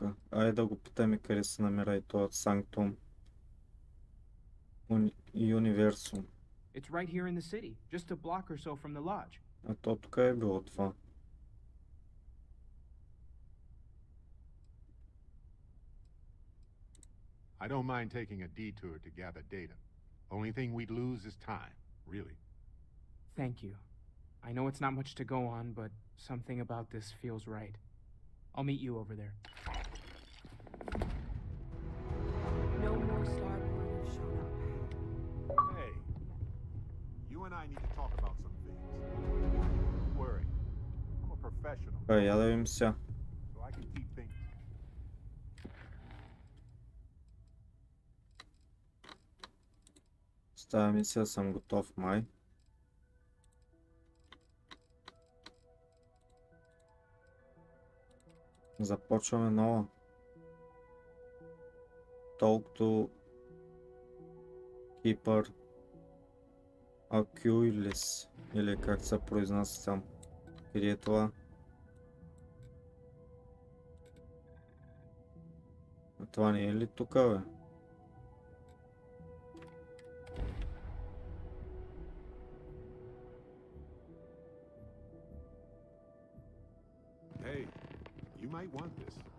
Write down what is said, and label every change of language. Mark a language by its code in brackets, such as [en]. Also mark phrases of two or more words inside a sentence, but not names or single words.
[bg] Айде да го питаме къде се намира и този Санктум Universum. [en] It's right here in the city, just a block or so from the lodge. [bg] А то тук е било това. [en] I don't mind taking a detour to gather data. Only thing we'd lose is time, really. Thank you. I know it's not much to go on, but something about this feels right. I'll meet you over there. No more Starborn have shown up. Hey, you and I need to talk about some things. Don't worry, I'm a professional, [bg] Я да видим сега. [en] so I can keep things. [bg] С тази мисия съм готов, май. Започваме нова. [en] Talk to Keeper Aquilas, [bg] или как се произнася там. Къде е това? А това не е ли тук, бе? [en] Hey, you might want this.